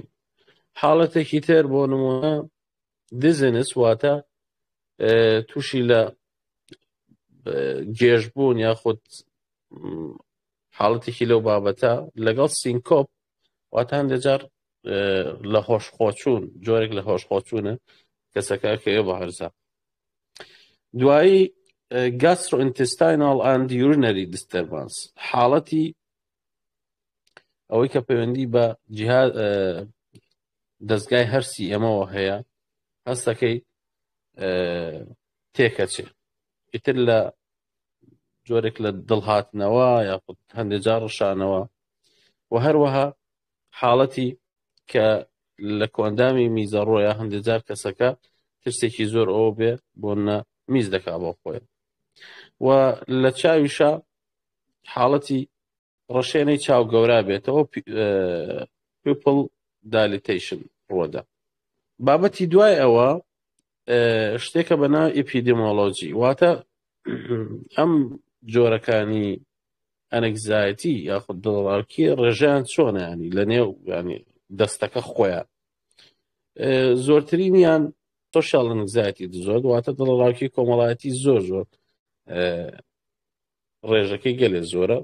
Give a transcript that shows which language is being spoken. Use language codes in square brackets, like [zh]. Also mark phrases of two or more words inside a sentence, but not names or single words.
[ckb] حاڵەتێکی تر بۆ نمونە دزنس، واتە تووشی لە گێژبوون یاخود حاڵەتێکی لەو بابەتە لەگەڵ سینکۆپ، واتە هەندێک جار لە هۆشخۆچوون، جۆرێک لە هۆشخۆچوونە کەسەکە کەوێ بە هەرزە. [en] دوایی gastrointestinal and urinary disturbance، [ckb] حاڵەتی ئەوەی کە پەیوەندی بە دەستگای هەرسی ئەمەوە هەیە، هەستەکەی تێکەچێ، ئیتر لە جۆرێک لە دڵهاتنەوە یاخود هەندێک جار ڕشانەوە، و هەروەها حاڵەتی کە لە کۆندامی میزە ڕۆیە هەندێک جار کەسەکە ترسێکی زۆر ئەوە بێ بۆنە میز دەکا بۆ خۆی. و لە چاویشە حاڵەتی ڕەشێنەی چاو گەورا بێتەوە، [en] pupil dilatation ڕۆدا. [ckb] بابەتی دوای ئەوە شتێکە بە ناو ئیپیدیمۆلۆجی، واتە ئەم جۆرەکانی ئەنەگزایەتی یاخود دڵڕاوکی ڕێژیان چۆنە، ینی لە نێو ینی دەستەکە خۆیان. زۆرترینیان [en] social anxiety [ckb] دزۆت، واتە دڵڕاوکی کۆمەڵایەتی زۆر زۆر ڕێژەکەی گەلێ زۆرە.